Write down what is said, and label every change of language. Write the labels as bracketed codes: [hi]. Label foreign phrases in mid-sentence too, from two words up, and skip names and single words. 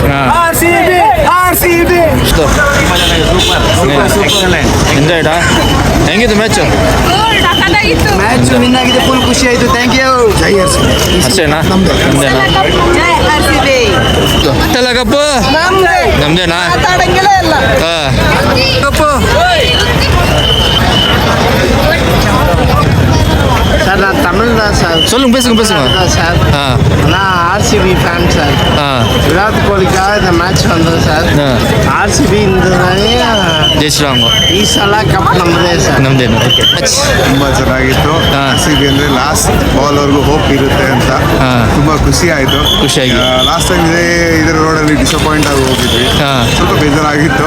[kn] ಎಂಜಾಯ್ಡಾ? ಹೆಂಗಿತ್ತು ಮ್ಯಾಚ್? [en] match win [kn] ಆಗಿದೆ, ಫುಲ್ ಖುಷಿ ಆಯ್ತು. [en] thank you. [kn] ಅಷ್ಟೇನಾ? ನಮ್ದೇನಾ? ಅಷ್ಟೆಲ್ಲ ಕಪ್ಪು ನಮ್ದೇನಾ? ಕಪ್ಪು [ta] சார் நான் தமிழ் தான் சார். சொல்லுங்க, பேசுங்க. சார் நான் RCB ஃபேன் சார். விராட் கோலிக்காக இந்த மேட்ச் வந்தது சார். RCB ಜಯಿಸ್ರಾಂಗು [kn] ಈ ಸಲ ಕಪ್ ನಮ್ಮದೇ ಸರ್. ನಮ್ದೇನು? ತುಂಬಾ ಚೆನ್ನಾಗಿತ್ತು. RCB ಅಂದ್ರೆ [en] last ball [kn] ವರ್ಗೂ ಹೋಪ್ ಇರುತ್ತೆ ಅಂತ ತುಂಬಾ ಖುಷಿ ಆಯ್ತು. [en] last time [kn] ಇದ್ರ ರೋಡಲ್ಲಿ ಡಿಸಪಾಯಿಂಟ್ ಆಗಿ ಹೋಗಿದ್ವಿ, ಸ್ವಲ್ಪ ಬೇಜಾರಾಗಿತ್ತು.